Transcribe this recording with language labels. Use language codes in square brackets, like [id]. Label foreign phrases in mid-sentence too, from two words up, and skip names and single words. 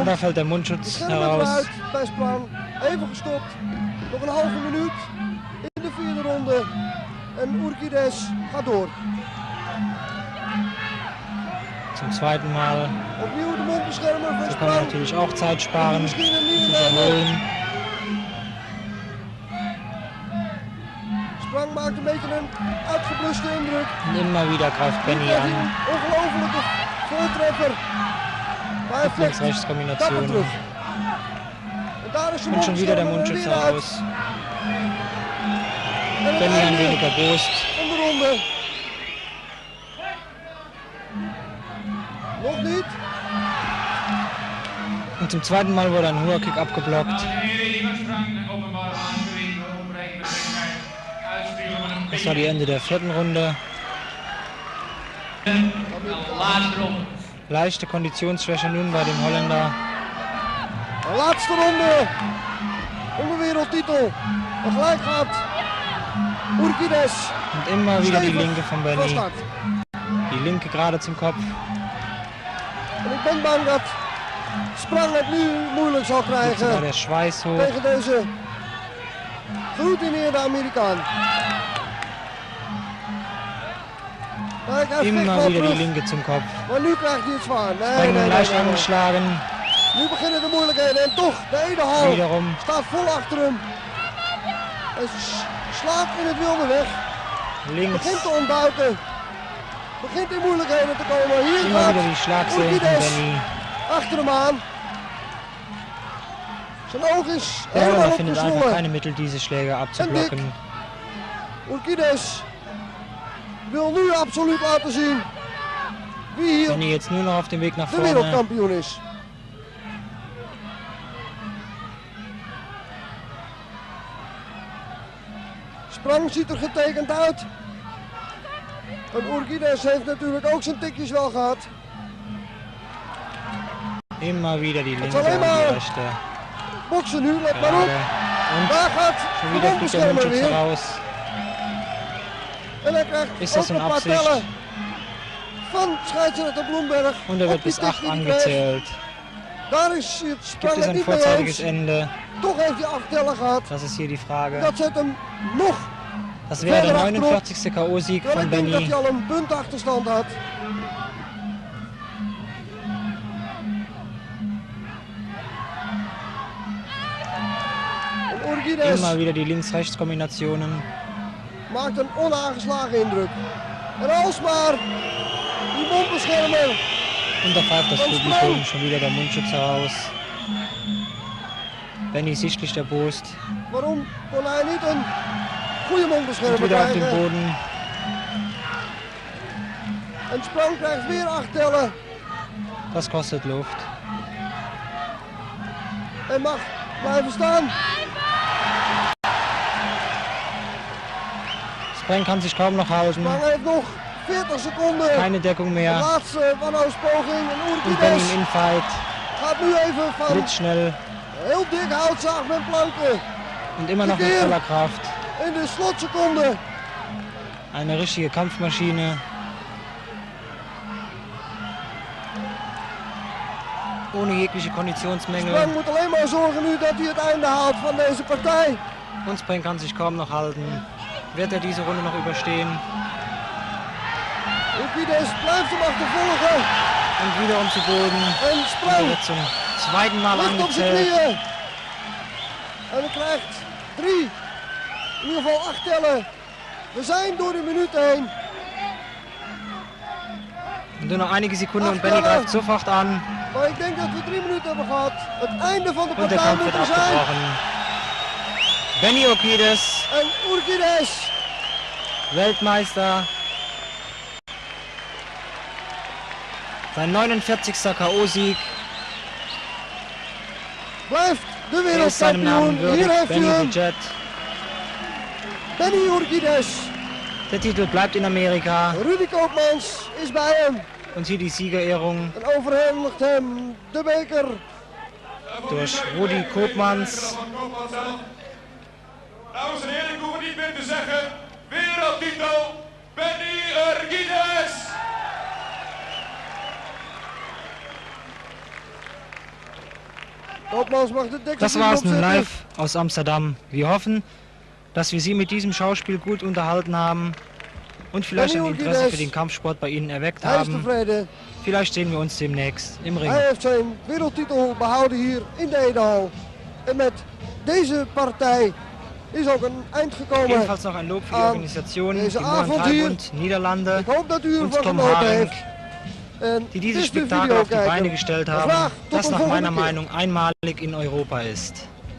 [de] Da fällt der Mundschutz [nl] Schermen [de] heraus. [nl] eruit bij Sprang. Even gestopt. Nog een halve minuut in de vierde ronde. En Urkidesa gaat door. [de] Zum zweiten Mal. [nl] Opnieuw de mondbeschermer van [de] So kann man [nl] Sprang. [de] natürlich auch Zeit sparen, [nl] Misschien een [de] sich [nl] nieuwe [de] erholen. [nl] Sprang maakt een beetje een uitgebluste indruk. [de] Und immer wieder greift Benny an. [nl] Ongelofelijke voortreffer. Maar hij flikt [de] Links-rechts-Kombination. [nl] dapper terug. En daar is de [de] Und schon wieder der [nl] mondbeschermer [de] Mundschutz [nl] weer uit. [de] heraus. [nl] En het [de] Benny ein [nl] einde [de] wenig erbost. [nl] van de ronde. Nog niet. [de] Und zum zweiten Mal wurde ein hoher Kick abgeblockt. Das war die Ende der vierten Runde. Leichte Konditionsschwäche nun bei dem Holländer. [nl] De laatste ronde om de wereldtitel. En gelijk gaat Urkidesa. [de] Und immer wieder die linke von [nl] van [de] Benny. [nl] start. [de] Die linke gerade zum Kopf. [nl] En ik ben bang dat Sprang het nu moeilijk zal [de] Jetzt sogar [nl] krijgen [de] der Schweiß hoch. [nl] tegen deze geroutineerde Amerikaan. Kijk, hij vecht [de] Immer [nl] wel [de] wieder die [nl] terug, [de] linke zum Kopf. [nl] maar nu krijgt hij het zwaar. Nee, [de] Spreng [nl] nee, [de] leicht [nl] nee. [de] angeschlagen. [nl] Nu beginnen de moeilijkheden en toch, de ene hal [de] Wiederum. [nl] staat vol achter hem. Hij slaat in het wilde weg. Links. Begint te ontbuiten. Begint in moeilijkheden te komen. Hier [de] Immer [nl] gaat [de] wieder die Schlagzähne von [nl] Urkidesa [de] Benny. [nl] achter hem aan. Zijn oog is [de] Der [nl] helemaal [de] Holländer findet einfach [nl] opgezwollen. [de] keine Mittel, diese Schläge abzublocken. [nl] Urkidesa wil nu absoluut laten zien wie hier [de] Benny jetzt nur noch auf dem Weg nach [nl] de [de] vorne. [nl] wereldkampioen is. Sprang ziet er getekend uit. En Urkidesa heeft natuurlijk ook zijn tikjes wel gehad. [de] Immer wieder die linke [nl] alleen [de] und die [nl] maar [de] rechte. [nl] Boksen nu, let maar op. [de] Gerade. Und [nl] Daar gaat [de] schon [nl] de [de] wieder fliegt der [nl] mondbeschermer [de] Mundschutz [nl] weer. [de] heraus. [nl] En hij krijgt [de] Ist das [nl] ook een een paar [de] Absicht? [nl] tellen van scheidsrechter Bloemberg. [de] Und er [nl] op [de] wird [nl] die [de] bis [nl] tik [de] 8 [nl] die hij kreeg. [de] angezählt. [nl] Daar is het Sprang [de] Gibt es [nl] het [de] ein [nl] niet mee [de] vorzeitiges [nl] eens. [de] Ende? [nl] Toch heeft hij 8 tellen gehad. [de] Das ist hier die Frage. [nl] Dat zet hem nog [de] Das wäre der [nl] verder achterop. [de] 49. K.O.-Sieg [nl] Terwijl [de] von [nl] ik denk dat [de] Benny. [nl] hij al een puntachterstand had. En Urkidesa [de] Immer wieder die Links-Rechts-Kombinationen. [nl] maakt een onaangeslagen indruk. En alsmaar die mondbeschermer. [de] Und da pfeift das Publikum, schon wieder der Mundschutz heraus. Benny sichtlich erbost. [nl] Waarom kon hij niet een goede [de] Und [nl] mondbeschermer [de] wieder auf dem [nl] krijgen? [de] Boden. [nl] En Sprang krijgt weer 8 tellen. [de] Das kostet Luft. [nl] En mag blijven staan. [de] Spreng kann sich kaum noch halten. [nl] Sprang heeft nog 40 seconden. [de] Keine Deckung [nl] De [de] mehr. [nl] laatste wanhoopspoging. En [de] Und Benny im [nl] Urkidesa [de] Infight. [nl] gaat nu even van [de] Blitzschnell. [nl] heel dik houtzaag met planken. [de] Und immer noch mit [nl] Keer. [de] voller Kraft. [nl] In de slotseconde. [de] Eine richtige Kampfmaschine. Ohne jegliche Konditionsmängel. [nl] Sprang moet alleen maar zorgen nu dat hij het einde haalt van deze partij. [de] Und Spreng kann sich kaum noch halten. Wird er diese Runde noch überstehen? [nl] Urkidesa blijft hem achtervolgen. [de] Und wiederum zu Boden. [nl] En sprong. [de] Und wird zum zweiten Mal [nl] Ligt op zijn [de] angezählt. [nl] knieën. En hij krijgt 3, in ieder geval 8 tellen. We zijn door de minuut heen. [de] Nur noch einige Sekunden und Benny greift sofort an. [nl] Maar ik denk dat we 3 minuten hebben gehad. Het einde van de [de] Und der [nl] partij [de] Kampf [nl] moet [de] wird [nl] er zijn. [de] abgebrochen. Benny Urkidesa, [nl] En Urkidesa. [de] Weltmeister. Sein 49. K.O.-Sieg. [nl] Blijft de [de] Er ist seinem Namen [nl] wereldkampioen. Hier [de] würdig. [nl] heeft u [de] Benny hem. the Jet. Benny Urkidesa. Der Titel bleibt in Amerika. [nl] Rudy Koopmans is bij hem. [de] Und hier die Siegerehrung [nl] En overhandigt hem de beker. [de] durch Rudi Koopmans. [nl] Dames en heren, ik hoef het niet meer te zeggen. Wereldtitel, Benny Urkidesa. Koopmans mag de dikke [de] Das [nl] titel [de] war's nun [nl] opzetten. [de] live aus Amsterdam. Wir hoffen, dass wir Sie mit diesem Schauspiel gut unterhalten haben und vielleicht ein Interesse für den Kampfsport bei Ihnen erweckt [nl] Hij is [de] haben. [nl] tevreden. [de] Vielleicht sehen wir uns demnächst im Ring. [nl] Hij heeft zijn wereldtitel behouden hier in de Edehal. En met deze partij is ook een eind gekomen. [de] Ebenfalls noch ein Lob für die [nl] aan [de] Organisation, die [nl] deze avond hier. [de] Montreal-Bund Niederlande [nl] Ik hoop dat u [de] und [nl] ervan [de] Tom [nl] genoten [de] Haring, [nl] heeft. En [de] die [nl] dit [de] dieses [nl] is de [de] Spektakel [nl] video [de] auf die Beine [nl] kijken. [de] gestellt [nl] Graag [de] haben, [nl] tot [de] das [nl] een [de] nach [nl] volgende [de] meiner [nl] keer. [de] Meinung einmalig in Europa ist.